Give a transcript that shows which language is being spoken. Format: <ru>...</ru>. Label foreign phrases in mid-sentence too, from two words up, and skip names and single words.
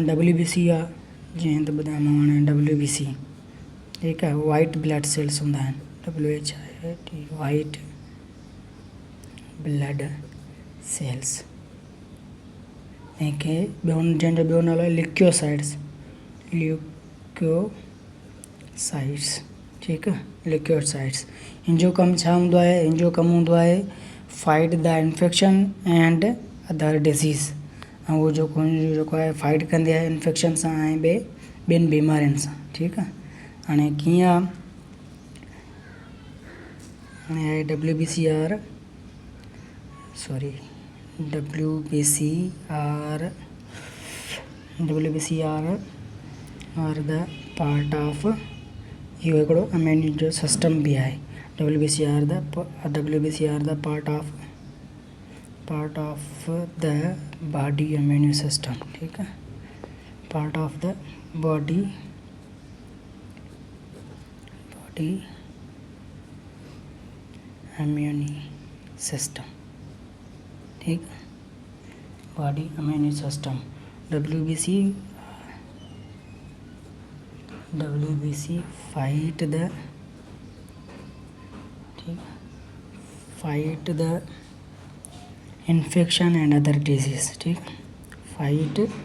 <sd>WBC आहे, जीअं त ॿुधायोमांव हाणे WBC, ठीकु आहे,</sd> <en>white blood cells</en> <sd>हूंदा आहिनि, WHIT,</sd> <en>white blood cells.</en> <sd>ऐं जंहिंजो ॿियो नालो आहे ल्यूकोसाइट्स, ठीकु आहे, ल्यूकोसाइट्स। इन जो कमु छा हूंदो आहे, इन जो कमु हूंदो आहे</sd> <en>fight the infection and other disease.</en> <sd>ऐं उहो जेको आहे फाइट कंदी आहे इन्फेक्शन सां ऐं ॿियनि बीमारियुनि सां, ठीकु आहे। हाणे कीअं आहे, हाणे आहे WBCR</sd> <en>are the part of,</en> <sd>इहो हिकिड़ो इम्यून जो सिस्टम बि आहे।</sd> <en>WBCR the part of the body immune system,</en> <sd>ठीकु आहे,</sd> <en>part of the body immune system, ठीक, body immune system। WBC fight the infection and other disease, ठीक, fight</en>